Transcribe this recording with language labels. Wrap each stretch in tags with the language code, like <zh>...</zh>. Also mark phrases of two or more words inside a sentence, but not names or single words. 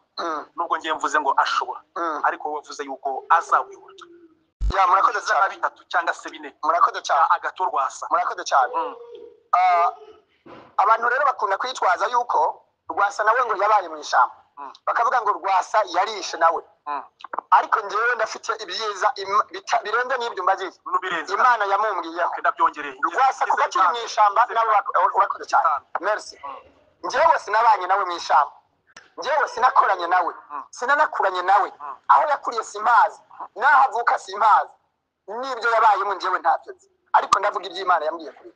<rw>Nubwo ngiye mvuze ngo ashobora, ariko wavuze yuko azayobora. Murakoze cyane. Bitatu cyangwa se bine. Murakoze cyane. Agathon-Rwasa. Murakoze cyane. Abantu rero bakunda kwitwaza yuko Rwasa nawe ngo yabaye mu ishyamba, bakavuga ngo Rwasa yarishe nawe. Ariko njyewe ndafite ibyiza birenze n'ibyo mbagiye. Imana yamumbwiyeho. Rwasa kuba akiri mu ishyamba nabo urakoze cyane. Merci. Njyewe sinabanye nawe mu ishyamba, njyewe sinakoranye nawe, sinanakuranye nawe, aho yakuriye simpazi, naho avuka simpazi, n'ibyo yabayemo njyewe ntabyo nzi, ariko ndavuga iby'Imana yambwiye kuri.</rw>